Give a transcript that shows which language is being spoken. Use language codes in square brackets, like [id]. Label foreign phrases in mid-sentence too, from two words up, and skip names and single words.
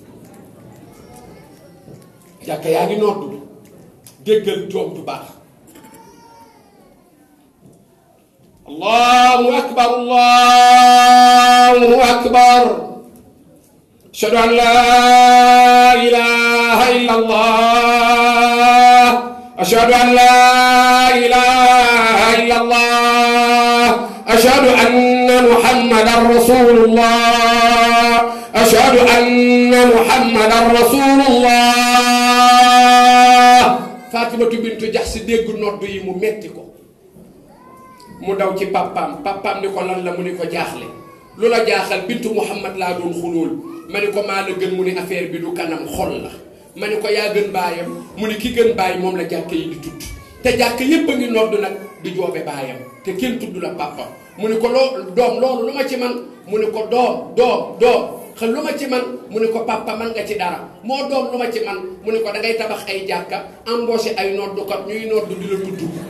[wo] jàkka yaa ngi noddu déggal doom du baax [ar] الله أكبر الله أكبر أشهد أن لا إله إلا الله أشهد أن لا إله إلا الله أشهد أن محمدا رسول الله أشهد أن محمدا رسول الله Fatimatu bintu Jaxsh [wo] dégg noddu yi mu metti ko mu daw ci papaam ni ko lan la mu ni ko jaaxle lu la jaaxal bintu Muhammad laa doon xulóol ma ni ko maa la gën mu ni affaire bi du kanam xol la ma ni ko yaa gën baayam mu ni ki gën baay moom la jàkk yi di tudd te jàkk yépp a ngi noddu nag di joobe baayam te kenn tudd la papa mu ni ko doom loolu lu ma ci man mu ni ko doom xel lu ma ci man mu ne ko papa man nga ci dara moo doom lu ma ci man mu ne ko da ngay tabax ay jàkka embauché ay noddukat ñuy noddu di la tudd